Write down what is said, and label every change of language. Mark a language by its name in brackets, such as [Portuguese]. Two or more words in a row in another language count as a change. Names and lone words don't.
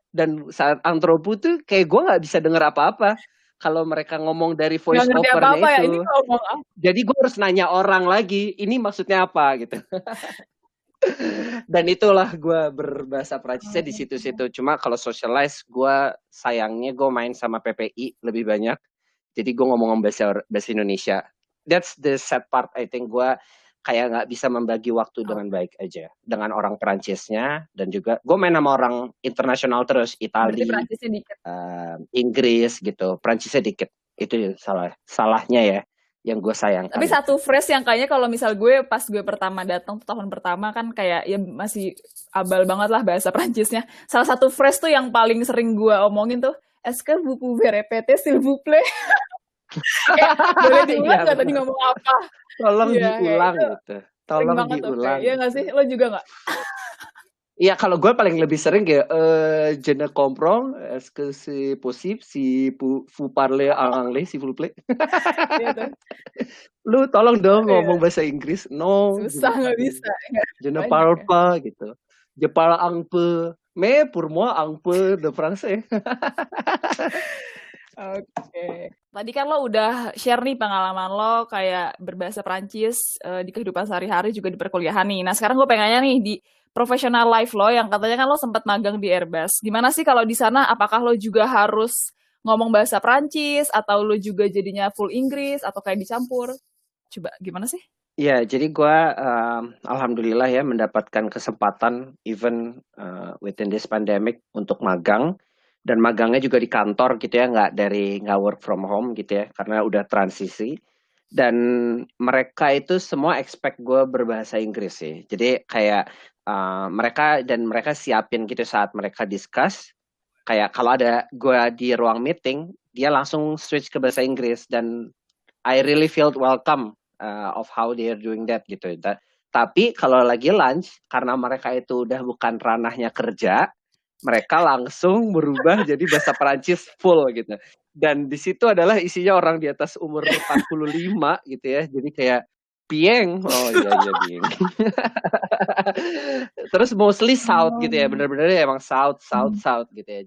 [Indonesian] Dan saat antropo tuh kayak gue nggak bisa denger apa-apa kalau mereka ngomong dari voice overnya itu. Jadi gue harus nanya orang lagi, ini maksudnya apa gitu. Dan itulah gue berbahasa Perancisnya di situ-situ. Cuma kalau socialize, gue sayangnya gue main sama PPI lebih banyak. Jadi gue ngomong bahasa Indonesia. [English] That's the sad part. I think [Indonesian] gue kayak nggak bisa membagi waktu Oh, dengan baik aja dengan orang Perancisnya, dan juga gue main sama orang internasional terus, berarti Itali, Perancisnya dikit. Inggris gitu, Perancisnya dikit. Itu salahnya ya, yang gue Tapi sayangkan itu. satu phrase yang kayaknya kalau misal gue pas gue pertama datang tuh tahun pertama kan kayak ya masih abal banget lah bahasa Prancisnya. Salah satu phrase tuh yang paling sering gue omongin tuh, [French] est-ce que vous pouvez répéter s'il vous plaît? [Indonesian] Kayak boleh diulang Iya nggak tadi benar. ngomong apa? Tolong Iya, kayak diulang itu gitu. sering Tolong banget tuh kayak, diulang iya nggak gitu. sih? Lo juga nggak? Iya, kalau gue paling lebih sering kayak [French] je ne comprends, est-ce que c'est possible si vous parlez en anglais s'il vous plaît? [Indonesian] Iya tuh. Lu tolong dong ngomong Iya, bahasa Inggris. No, susah nggak bisa. Nggak [French] je ne [Indonesian] banyak [French] parle [Indonesian] ya. pas gitu. [French] Je parle un peu, mais pour moi un peu de français. [Indonesian] Oke. Tadi kan lo udah share nih pengalaman lo kayak berbahasa Prancis di kehidupan sehari-hari juga di perkuliahan nih. Nah sekarang gue pengennya nih di [English] professional life [Indonesian] lo yang katanya kan lo sempat magang di Airbus. Gimana sih kalau di sana? Apakah lo juga harus ngomong bahasa Prancis atau lo juga jadinya full Inggris atau kayak dicampur? Coba gimana sih? Ya, jadi gue alhamdulillah ya mendapatkan kesempatan [English] even within this pandemic [Indonesian] untuk magang, dan magangnya juga di kantor gitu ya, nggak [English] work from home [Indonesian] gitu ya, karena udah transisi. Dan mereka itu semua expect gue berbahasa Inggris sih. Jadi kayak mereka siapin gitu saat mereka discuss, kayak kalau ada gue di ruang meeting, dia langsung switch ke bahasa Inggris, dan [English] I really felt welcome of how they are doing that [Indonesian] gitu. Tapi kalau lagi lunch, karena mereka itu udah bukan ranahnya kerja, mereka langsung berubah jadi bahasa Perancis full gitu. Dan di situ adalah isinya orang di atas umur 45 gitu ya. Jadi kayak Pieng, oh iya Pieng. Terus mostly South gitu ya, bener-bener emang South gitu ya.